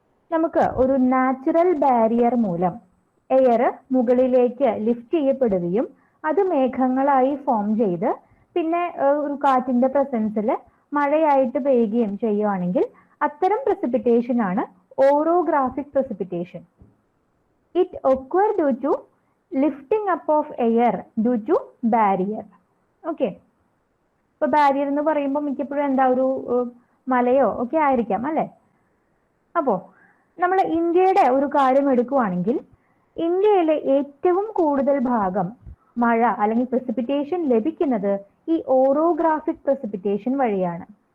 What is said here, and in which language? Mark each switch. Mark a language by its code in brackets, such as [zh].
[ml] നമുക്ക് ഒരു natural barrier മൂലം എയർ മുകളിലേക്ക് ലിഫ്റ്റ് ചെയ്യപ്പെടുകയും അത് മേഘങ്ങളായി ഫോം ചെയ്ത് പിന്നെ ഒരു കാറ്റിന്റെ പ്രസൻസിൽ മഴയായിട്ട് പെയ്യുകയും ചെയ്യുവാണെങ്കിൽ അത്തരം പ്രസിപ്പിറ്റേഷൻ ആണ് orographic precipitation. [en] It occurs due to lifting up of air due to barrier. Okay. [ml] ഇപ്പൊ ബാരിയർ എന്ന് പറയുമ്പോൾ മിക്കപ്പോഴും എന്താ ഒരു മലയോ ഒക്കെ ആയിരിക്കാം അല്ലെ. അപ്പോ നമ്മൾ ഇന്ത്യയുടെ ഒരു കാര്യം എടുക്കുവാണെങ്കിൽ ഇന്ത്യയിലെ ഏറ്റവും കൂടുതൽ ഭാഗം മഴ അല്ലെങ്കിൽ പ്രസിപ്പിറ്റേഷൻ ലഭിക്കുന്നത് ഈ ഓറോഗ്രാഫിക് പ്രസിപ്പിറ്റേഷൻ വഴിയാണ്.